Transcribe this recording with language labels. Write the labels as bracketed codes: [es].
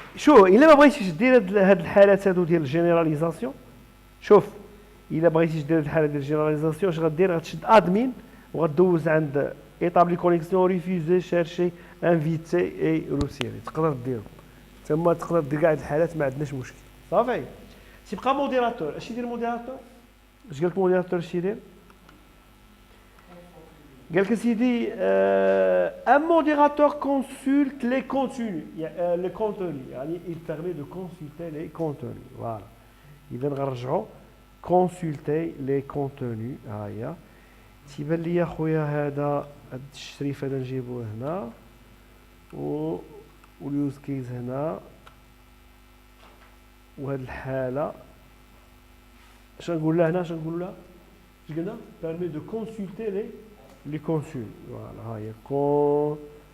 [ar] شوف إلا ما بغيتيش دير هاد الحالات هادو ديال الجينيراليزاسيون، شوف إلا بغيتيش دير هاد الحالة ديال الجينيراليزاسيون اش غدير؟ غتشد ادمين وغدوز عند [fr] établir connexion refuser chercher inviter et retirer. [ar] تقدر ديرو تما، تقدر دير كاع الحالات ما عندناش مشكل صافي. تيبقى موديراتور. اش يدير موديراتور؟ اش قالك موديراتور اش يدير؟ قالك سيدي [fr] un modérateur consulte les contenus [ar] les contenus يعني [fr] il permet de consulter les contenus. voilà [ar] اذا غنرجعوا [fr] consulter les contenus. [ar] ها هي تيبان لي خويا هذا التشريف هذا نجيبوه هنا واليوز كيز هنا، وهاد الحاله اش نقول لها هنا؟ اش نقول لها؟ اش قلنا؟ [fr] permet de consulter les contenus. [ar] فوالا ها هي consulter